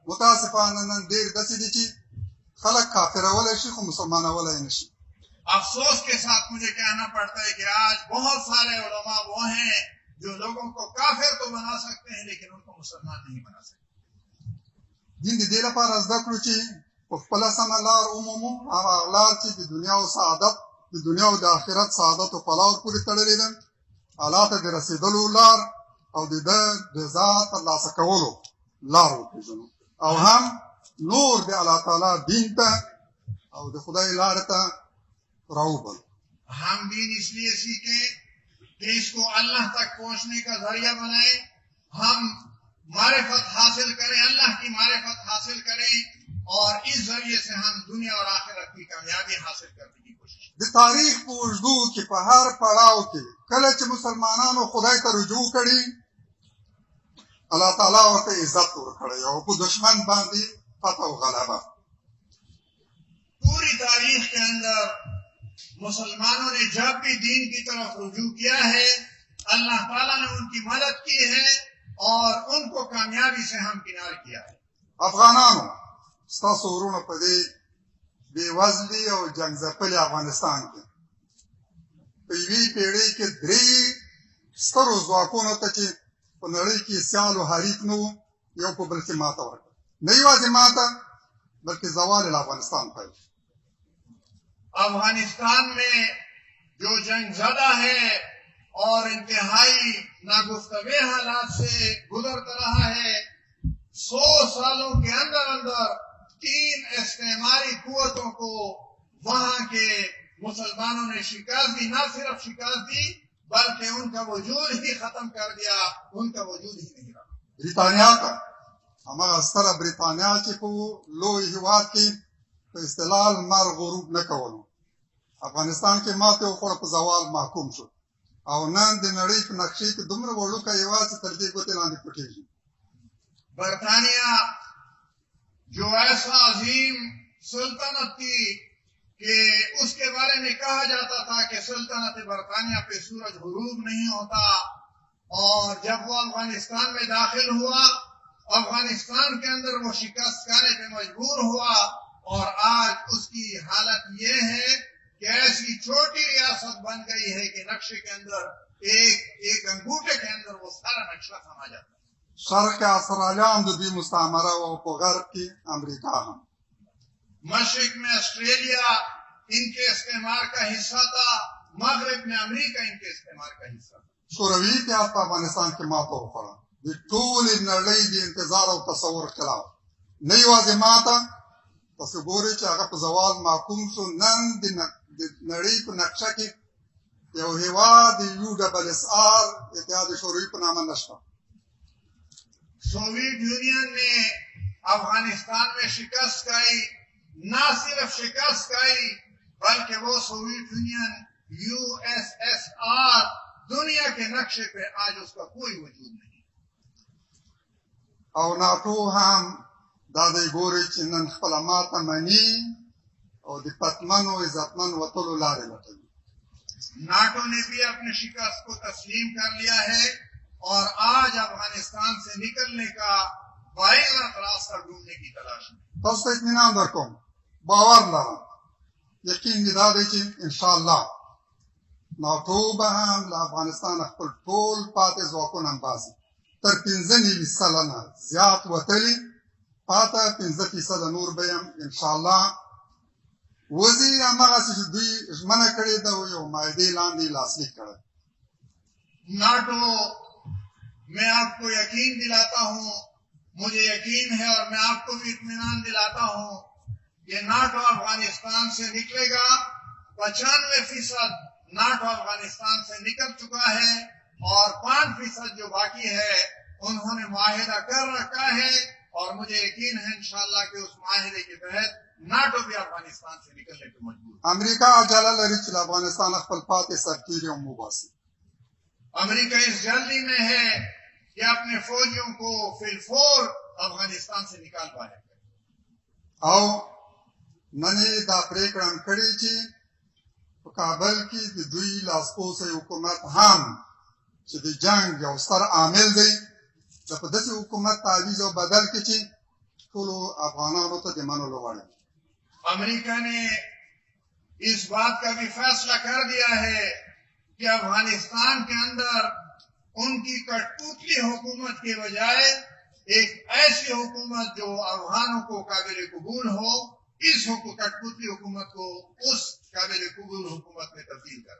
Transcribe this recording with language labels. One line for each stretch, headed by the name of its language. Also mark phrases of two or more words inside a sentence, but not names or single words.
Pashto: متاسفانه نن ډېر داسې دي چې خلک کافرولی شي خو مسلمانولی نه شي.
Urdu: افسوس کے ساتھ مجھے کہنا پڑتا ہے کہ آج بہت سارے علماء وہ ہیں جو لوگوں کو کافر تو بنا سکتے ہیں لیکن ان کو مسلمان نہیں بنا سکتے.
Pashto: دین د دې لپاره زده کړو چې په خپله سمه لار ومومو، هغه لار چې د دنیا او سعادت، د دنیا او د آخرت سعادت او فلاح پورې تړلې ده، الله ته د رسېدلو لار او د ده رضا ترلاسه کولو لار وپېژنو، او هم نور د الله تعالی دین ته او د خدای لارې ته راوبلو.
Urdu: ہم دین اس لیے سیکھیں کہ اس کو اللہ تک پہنچنے کا ذریعہ بنائیں. ہم معرفت حاصل کریں، اللہ کی معرفت حاصل کریں، اور اس ذریعے سے ہم دنیا اور آخرت کی کامیابی حاصل کرنے کی کوشش کریں.
Pashto: د تاریخ په اوږدو کې په هر پړاو کې کله چې مسلمانانو خدای ته رجوع کړي، اللہ تعالیٰ ورته عزت ورکړی او په دشمن باندې فتح و غلبه.
Urdu: پوری تاریخ کے اندر مسلمانوں نے جب بھی دین کی طرف رجوع کیا ہے، اللہ تعالیٰ نے ان کی مدد کی ہے اور ان کو کامیابی سے ہمکنار کیا ہے.
Pashto: افغانانو، ستاسو ورونه په دې بې وزلي او جنګ ځپلي افغانستان کې په یوې پېړۍ کې 3 سترو ځواکونو ته چې په نړۍ کې سیال و حریف نه وو، یو په بل کې ماته ورکړه. نه یوازې ماته بلکې زوال افغانستان پیل.
Urdu: افغانستان میں جو جنگ زدہ ہے اور انتہائی ناگفتگو حالات سے گزرتا رہا ہے، 100 سالوں کے اندر 3 استعماری قوتوں کو وہاں کے مسلمانوں نے شکست دی. نہ صرف شکست دی بلکہ ان کا وجود ہی ختم کر دیا، ان کا وجود ہی نہیں رہا.
Pashto: بریتانیا ته هماغه ستره بریتانیا چې په لوی هېواد کې په اصطلاح لمر غروب نه کولو، افغانستان کې ماتې وخوړه، په زوال محکوم شو او نن د نړۍ په نقشې کې دومره وړوکی هېواد چې تر دې ګوتې لاندې پټېږي.
Urdu: برطانیہ جو ایسا عظیم سلطنت تھی کہ اس کے بارے میں کہا جاتا تھا کہ سلطنت برطانیہ پہ سورج غروب نہیں ہوتا، اور جب وہ افغانستان میں داخل ہوا، افغانستان کے اندر وہ شکست کھانے پہ مجبور ہوا، اور آج اس کی حالت یہ ہے کہ ایسی چھوٹی ریاست بن گئی ہے کہ نقشے کے اندر ایک انگوٹھے کے اندر وہ سارا نقشہ سما جاتا ہے.
Pashto: شرق استرالیا هم د دوی مستعمره او په غرب کې امریکا هم.
Urdu: مشرق میں آسٹریلیا ان کے استعمار کا حصہ تھا، مغرب میں امریکہ ان کے استعمار کا حصہ تھا.
Pashto: شوروي اتحاد په افغانستان کې ماته وخوړه. د ټولې نړۍ د انتظار او تصور خلاف. نه یوازې ماته، تاسو ګورئ چې هغه په زوال محکوم شو. نن د نړۍ په نقشه کې یو هېواد د USSR اتحاد شوروي په نامه نشته.
Urdu: سوویت یونین نے افغانستان میں شکست کھائی، نہ صرف شکست کھائی بلکہ وہ سوویت یونین USSR دنیا کے نقشے پہ آج اس کا کوئی وجود نہیں.
Pashto: او ناټو هم دا دی ګورئ چې نن خپله ماته مني او د پتمنو عزتمن وتلو لارې لټوي.
Urdu: ناٹو نے بھی اپنے شکست کو تسلیم کر لیا ہے اور آج افغانستان سے نکلنے کا باعث راستہ ڈھونڈنے کی تلاش میں.
Pashto: تاسو ته اطمینان درکوم، باور لرم، یقین مې دا دی چې انشاءالله ناټو به هم له افغانستانه خپل ټول پاتې ځواکونه هم باسي. تر 95 سلنه زیات وتلي، پاته 15% نور به هم انشاءالله وځي. هماغسې چې دوی ژمنه کړې ده او یو معاهدې لاندې لاسلیک کړی.
Urdu: ناٹو میں آپ کو یقین دلاتا ہوں، مجھے یقین ہے اور میں آپ کو بھی اطمینان دلاتا ہوں کہ ناٹو افغانستان سے نکلے گا. 95% ناٹو افغانستان سے نکل چکا ہے اور 5% جو باقی ہے انہوں نے معاہدہ کر رکھا ہے، اور مجھے یقین ہے انشاءاللہ کہ اس معاہدے کے تحت ناٹو بھی افغانستان سے نکلنے پہ مجبور.
Pashto: امریکا عجله لري چې له افغانستان خپل پاتې سرتیري هم وباسي.
Urdu: امریکہ اس جلدی میں ہے کہ اپنے فوجیوں کو فی الفور افغانستان سے نکال پائے.
Pashto: او نن یې دا پرېکړه هم کړې چې په کابل کې د دوی لاسپوڅی حکومت هم چې د جنګ یو ستر عامل دی، د په داسې حکومت تعویض او بدل کې چې ټولو افغانانو ته د منلو وړ.
Urdu: امریکہ نے اس بات کا بھی فیصلہ کر دیا ہے کہ افغانستان کے اندر ان کی کٹپوتلی حکومت کے بجائے ایک ایسی حکومت جو افغانوں کو قابل قبول ہو، اس کٹپوتلی حکومت کو اس قابل قبول حکومت میں تبدیل کر.